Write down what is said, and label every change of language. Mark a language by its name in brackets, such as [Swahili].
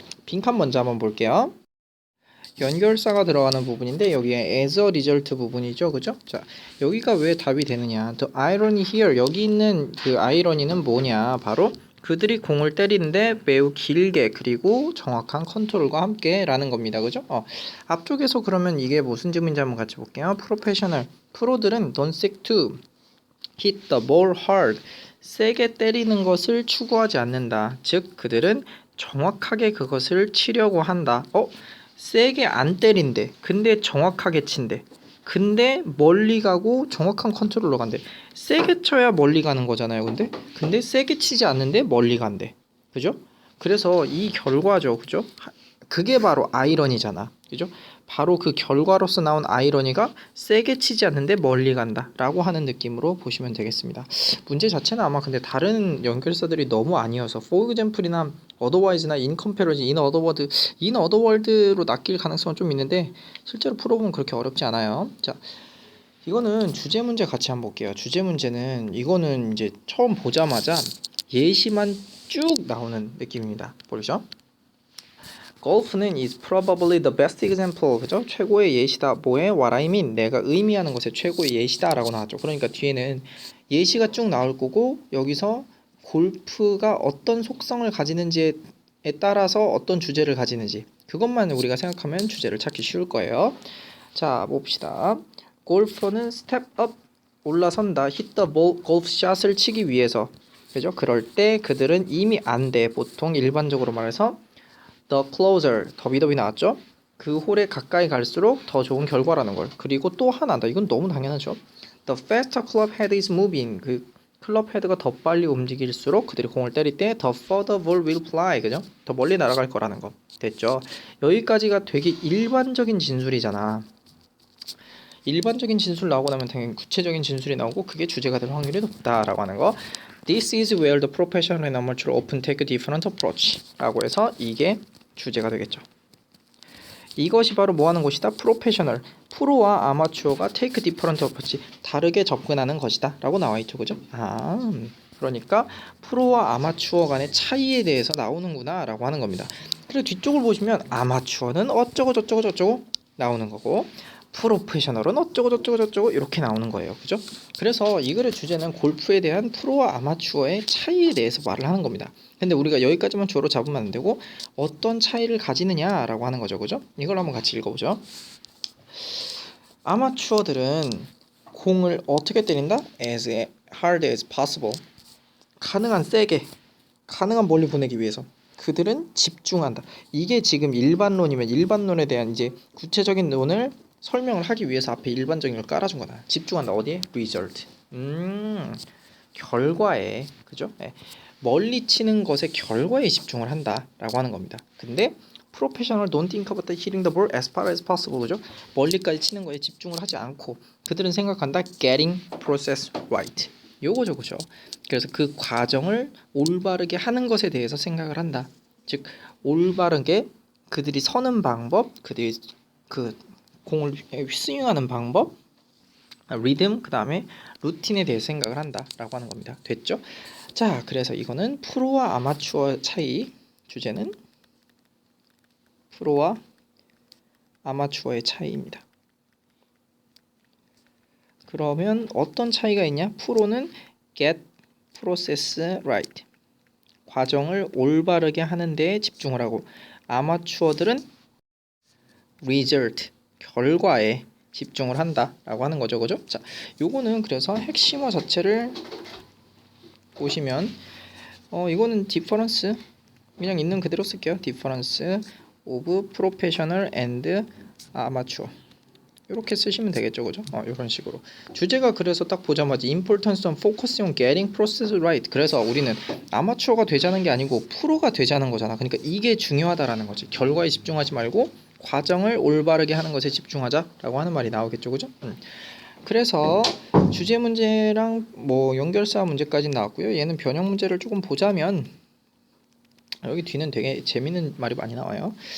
[Korean] 빈칸 먼저 한번 볼게요. 연결사가 들어가는 부분인데 여기에 [English] as a result [Korean] 부분이죠. 그죠? 자, 여기가 왜 답이 되느냐? [English] The irony here. [Korean] 여기 있는 그 아이러니는 뭐냐? 바로 그들이 공을 때리는데 매우 길게 그리고 정확한 컨트롤과 함께 라는 겁니다. 그죠? 앞쪽에서 그러면 이게 무슨 질문인지 한번 같이 볼게요. 프로페셔널. 프로들은 [English] don't seek to hit the ball hard. [Korean] 세게 때리는 것을 추구하지 않는다. 즉 그들은 정확하게 그것을 치려고 한다. 세게 안 때린대. 근데 정확하게 친대. 근데 멀리 가고 정확한 컨트롤로 간대. 세게 쳐야 멀리 가는 거잖아요. 근데 세게 치지 않는데 멀리 간대. 그죠? 그래서 이 결과죠. 그죠? 그게 바로 아이러니잖아. 그죠? 바로 그 결과로서 나온 아이러니가 세게 치지 않는데 멀리 간다 라고 하는 느낌으로 보시면 되겠습니다. 문제 자체는 아마 근데 다른 연결사들이 너무 아니어서 for example이나 otherwise나 in comparison, in otherworld로 낚일 가능성은 좀 있는데 실제로 풀어보면 그렇게 어렵지 않아요. 자, 이거는 주제 문제 같이 한번 볼게요. 주제 문제는 이거는 이제 처음 보자마자 예시만 쭉 나오는 느낌입니다. 보시죠. 골프는 [English] is probably the best example. [Korean] 그죠? 최고의 예시다. 뭐에? [English] What I mean. [Korean] 내가 의미하는 것의 최고의 예시다 라고 나왔죠. 그러니까 뒤에는 예시가 쭉 나올 거고 여기서 골프가 어떤 속성을 가지는지에 따라서 어떤 주제를 가지는지 그것만 우리가 생각하면 주제를 찾기 쉬울 거예요. 자, 봅시다. 골퍼는 [English] step up [Korean] 올라선다. [English] hit the ball [Korean] 골프 샷을 치기 위해서. 그죠? 그럴 때 그들은 이미 안 돼. 보통 일반적으로 말해서 [English] the closer, [Korean] 더비더비 나왔죠? 그 홀에 가까이 갈수록 더 좋은 결과라는 걸. 그리고 또 하나다. 이건 너무 당연하죠. [English] The faster club head is moving. [Korean] 그 클럽 헤드가 더 빨리 움직일수록 그들이 공을 때릴 때 [English] the further ball will fly. [Korean] 그죠? 더 멀리 날아갈 거라는 거. 됐죠? 여기까지가 되게 일반적인 진술이잖아. 일반적인 진술 나오고 나면 당연히 구체적인 진술이 나오고 그게 주제가 될 확률이 높다라고 하는 거. [English] This is where the professional and amateur often take a different approach [Korean] 라고 해서 이게 주제가 되겠죠. 이것이 바로 뭐 하는 것이다? 프로페셔널. 프로와 아마추어가 [English] take different approach. [Korean] 다르게 접근하는 것이다. 라고 나와 있죠. 그죠? 그러니까 프로와 아마추어 간의 차이에 대해서 나오는구나. 라고 하는 겁니다. 그리고 뒤쪽을 보시면 아마추어는 어쩌고 저쩌고 저쩌고 나오는 거고 프로페셔널은 어쩌고 저쩌고 저쩌고 이렇게 나오는 거예요. 그죠? 그래서 이 글의 주제는 골프에 대한 프로와 아마추어의 차이에 대해서 말을 하는 겁니다. 근데 우리가 여기까지만 주어로 잡으면 안 되고 어떤 차이를 가지느냐라고 하는 거죠. 그죠? 이걸 한번 같이 읽어보죠. 아마추어들은 공을 어떻게 때린다? [English] As hard as possible. [Korean] 가능한 세게, 가능한 멀리 보내기 위해서. 그들은 집중한다. 이게 지금 일반론이면 일반론에 대한 이제 구체적인 논을 설명을 하기 위해서 앞에 일반적인 걸 깔아준 거다. 집중한다. 어디에? Result. 결과에, 그죠? 네. 멀리 치는 것의 결과에 집중을 한다라고 하는 겁니다. 근데 프로페셔널 [English] don't think about hitting the ball as far as possible. [Korean] 그죠? 멀리까지 치는 거에 집중을 하지 않고 그들은 생각한다. [English] Getting process right. [Korean] 요거죠, 그죠? 그래서 그 과정을 올바르게 하는 것에 대해서 생각을 한다. 즉 올바르게 그들이 서는 방법, 그들이 그 공을 스윙하는 방법, 리듬, 그 다음에 루틴에 대해서 생각을 한다라고 하는 겁니다. 됐죠? 자, 그래서 이거는 프로와 아마추어 차이, 주제는 프로와 아마추어의 차이입니다. 그러면 어떤 차이가 있냐? 프로는 [English] get process right. [Korean] 과정을 올바르게 하는 데에 집중을 하고 아마추어들은 result. 결과에 집중을 한다라고 하는 거죠. 그죠? 자, 요거는 그래서 핵심어 자체를 보시면 이거는 difference 그냥 있는 그대로 쓸게요. [English] difference of professional and amateur [Korean] 이렇게 쓰시면 되겠죠. 그죠? 이런 식으로 주제가 그래서 딱 보자마자 [English] importance on focusing on getting process right. [Korean] 그래서 우리는 아마추어가 되자는 게 아니고 프로가 되자는 거잖아. 그러니까 이게 중요하다라는 거지. 결과에 집중하지 말고 과정을 올바르게 하는 것에 집중하자라고 하는 말이 나오겠죠, 그죠? 그래서 주제 문제랑 뭐 연결사 문제까지 나왔고요. 얘는 변형 문제를 조금 보자면 여기 뒤는 되게 재밌는 말이 많이 나와요.